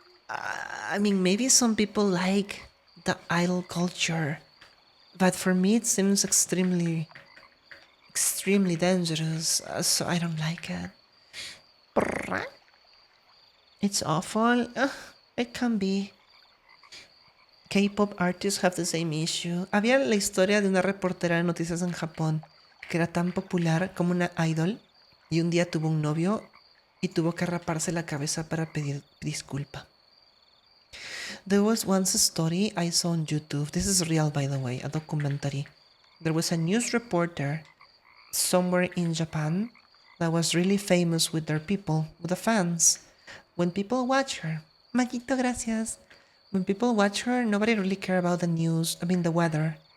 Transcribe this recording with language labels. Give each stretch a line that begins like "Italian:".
English: I mean, maybe some people like the idol culture, but for me, it seems extremely dangerous. So I don't like it. It's awful. Ugh. It can be. K-pop artists have the same issue.
Spanish: Había la historia de una reportera de noticias en Japón que era tan popular como una idol y un día tuvo un novio y tuvo que raparse la cabeza para pedir disculpa.
English: There was once a story I saw on YouTube. This is real, by the way, a documentary. There was a news reporter somewhere in Japan that was really famous with their people, with the fans. When people watch her, Maquito, gracias. When people watch her, nobody really cared about the news, the weather.